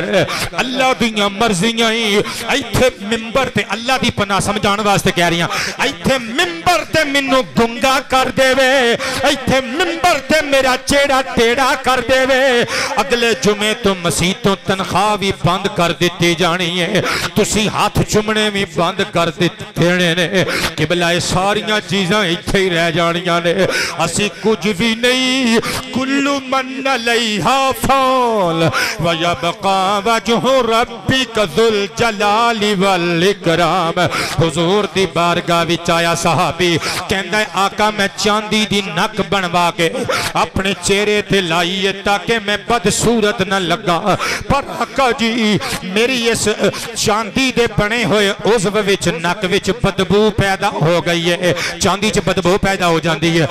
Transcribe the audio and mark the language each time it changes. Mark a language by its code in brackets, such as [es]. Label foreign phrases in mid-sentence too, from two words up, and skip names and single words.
[pa] اللہ دیاں مرضیاں ہی اتھے منبر تے، اللہ دی پناہ سمجھان واسطے کہہ رہی ہاں، اتھے منبر تے مینوں گونگا کر دیوے، اتھے منبر تے میرا چہرہ ٹیڑھا کر دیوے، اگلے جمعے تو مسیح تو تنخواہ بھی بند کر دی جانی ہے، تسی ہاتھ چمنے بھی بند کر دینے نے. قبلہ ساریاں چیزاں اتھے ہی رہ جانیاں نے، اسی کچھ بھی نہیں. [ar] كل من عليها فان و يبقى وجه ربك ذو الجلال و الإكرام. [pa] حضور دی بارگاہ وچ آیا صحابی، کہندا آقا میں چاندی دی نک بنوا کے اپنے چہرے تے لائی ہے، تاکہ میں بدصورت نہ لگا. پر آقا جی میری اس چاندی دے بنے ہوئے عضو وچ نک وچ بدبو پیدا ہو گئی ہے، چاندی چ بدبو پیدا ہو جاتی ہے.